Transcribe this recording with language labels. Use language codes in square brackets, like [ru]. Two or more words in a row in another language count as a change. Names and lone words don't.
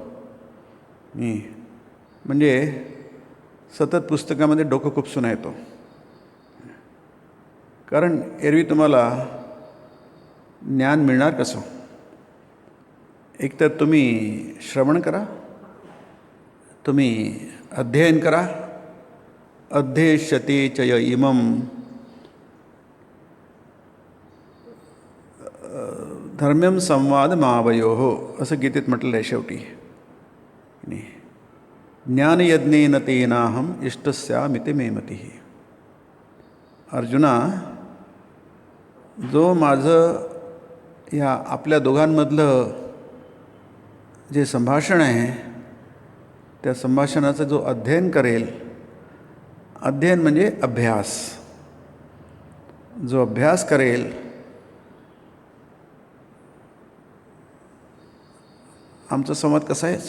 [mr] म्हणजे सतत पुस्तकामध्ये डोकं खुपसून येतो. कारण एरवी तुम्हाला ज्ञान मिळणार कसं? एकतर तुम्ही श्रवण करा, तुम्ही अध्ययन करा. [sa] अध्येष्यते च य इमं धर्म्यं संवाद मावयोः [mr] असं गीतेत म्हटलेलं आहे शेवटी. [sa] ज्ञानयज्ञेन तेनाहम इष्टस्यामिति मे मतिः. [mr] अर्जुना, जो माझं या आपल्या दोघांमधलं जे संभाषण आहे त्या संभाषणाचं जो अध्ययन करेल, अध्ययन म्हणजे अभ्यास, जो अभ्यास करेल, आमचा संवाद कसा आहे?